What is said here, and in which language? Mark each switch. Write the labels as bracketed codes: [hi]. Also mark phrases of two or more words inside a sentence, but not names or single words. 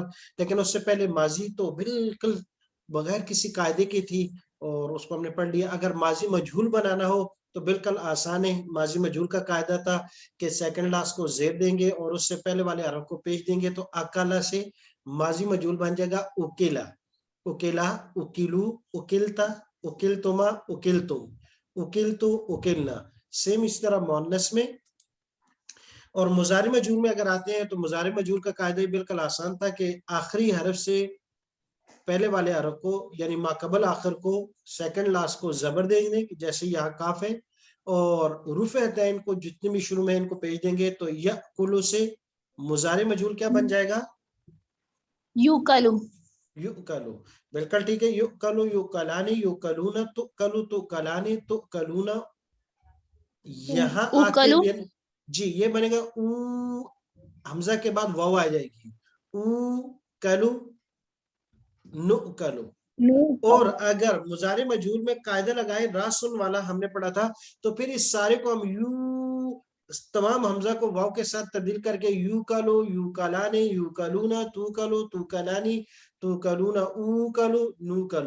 [ur] لیکن اس سے پہلے ماضی تو بالکل بغیر کسی قاعدے کی تھی اور اس کو ہم نے پڑھ لیا۔ اگر ماضی مجہول بنانا ہو تو بالکل آسان ہے۔ ماضی مجہول کا قاعدہ تھا کہ سیکنڈ لاسٹ کو زیر دیں گے اور اس سے پہلے والے حرف کو پیش دیں گے، تو اکالا سے ماضی مجہول بن جائے گا [ar] اکیلا، اکیلا، اکیلو، اکیلتا، اکیلتما، اکیلتم، اکیلتو، اکیلنا۔ [ur] سیم اس طرح مؤنث میں۔ اور مضارع مجہول میں اگر آتے ہیں تو مضارع مجہول کا قاعدہ بالکل آسان تھا کہ آخری حرف سے پہلے والے حرف کو، یعنی ما قبل آخر کو، سیکنڈ لاسٹ کو زبر دیں گے، جیسے یہاں کاف ہے، اور حروف عین کو جتنے بھی شروع میں ان کو پیش دیں گے، تو یأکلو سے مضارع مجہول کیا بن جائے گا؟ یوکلو۔ یؤکلو، بالکل ٹھیک ہے۔ [ar] یؤکلو، یؤکلانی، یؤکلون، تؤکلو، تؤکلانی، تؤکلون۔ [ur] یہاں آ کے جی یہ بنے گا او، حمزہ کے بعد واو آ جائے گی، [ar] او کلو، نؤکلو۔ [ur] اور اگر مضارع مجہول میں قاعدہ لگائے راسن والا ہم نے پڑھا تھا، تو پھر اس سارے کو ہم یو، تمام حمزہ کو واو کے ساتھ تبدیل کر کے [ar] یو کلو، یو کلانے، یو کلونا، تو کلو، تو کلانی، تو کلونا، او کلو، نو کلو۔